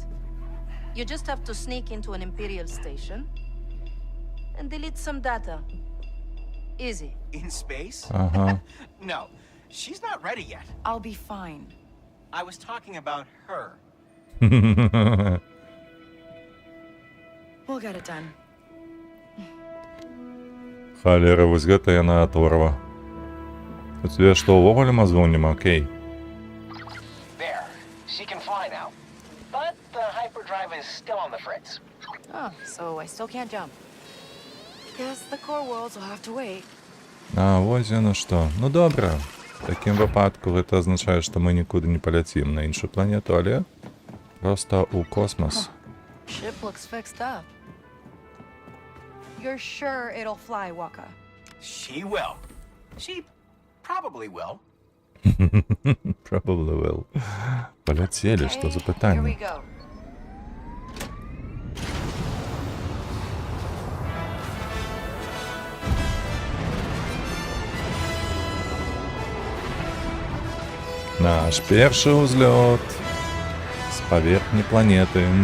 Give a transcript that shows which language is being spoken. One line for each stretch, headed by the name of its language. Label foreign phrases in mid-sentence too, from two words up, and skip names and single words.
English: You just have to sneak into an Imperial station and delete some data. Easy. In space? Ага. No, she's not ready yet. I'll be fine. I was talking about her. We'll get it done.
Belarusian: Халера, вось гэта яна аторва. У цябе што, увогуле мазгоў няма? Окей.
English: There. She can fly now. But the hyperdrive is still on the fritz. Oh, so I still can't jump. Guess the core worlds will have to wait.
Belarusian: А, вось яно што. Ну добра. В такім выпадку гэта азначае, што мы нікуды не паляцім на іншую планету, але проста ў космас.
English: Ship looks fixed up. You're sure it'll fly, Waka? She will. She probably will. Probably will.
Belarusian: Паляцелі, што за
English: Here we
Belarusian: пытанне?
English: go.
Belarusian: Наш першы ўзлёт з паверхні планеты.